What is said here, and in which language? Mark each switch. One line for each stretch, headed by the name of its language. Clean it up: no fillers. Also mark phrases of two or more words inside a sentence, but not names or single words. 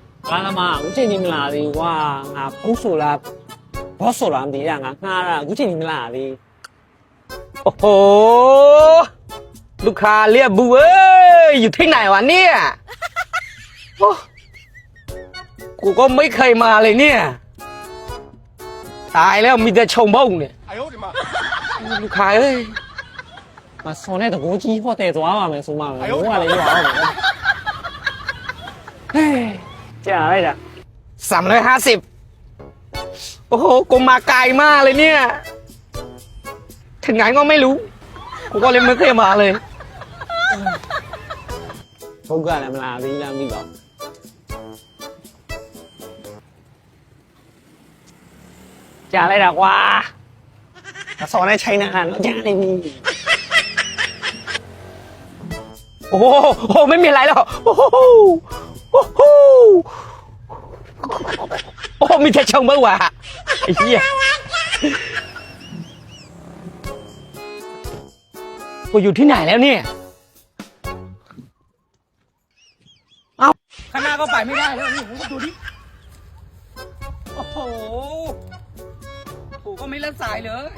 Burmese: ကားသမားအခုချိန်ကြီးမလာသေးဘူးကွာငါဘုတ်ဆိုလားဘော့ဆိုလားမသိရငါငှားတာအခုချိန်ကြီးမလာသေး
Thai: โอ้โหลูกค้าเรียกบูเอ้ยอยู่ที่ไหนวะเนี่ยโอ้กูก็ไม่เคยมาเลยเนี่ยตายแล้วมีแต่ชมบ้งเนี่ยลูกค้าเอ้ย
Burmese: မစော်နဲ့တကူကြီးဟော့တယ်သွားပါမယ်ဆိုမှမယ်ဘိုးကလည်းရအောင်ဟဲ့ကြာလိုက်တာ
Thai: 350 โอ้โหกูมาไกลมากเลยเนี่ยถึงไหนก็ไม่รู้กูก็เลยไม่เคยมาเลย
Burmese: ဘုတ်ကလည်းမလာသေးလားမသိပါဘူးကြာလိုက်တာကွာမစော်နဲ့ချိန်နေတာတော့ကြာနေပြီ
Thai: โอ้โหไม่มีอะไรหรอกโอ้โหโอ้โหโอ้โหมีแต่ชมบ้างวะไอ้เหี้ยกูอยู่ที่ไหนแล้วเนี่ยเอ้าข้างหน้าก็ไปไม่ได้แล้วนี่ผมก็ดูดิโอ้โหกูก็ไม่เล่นสายเลย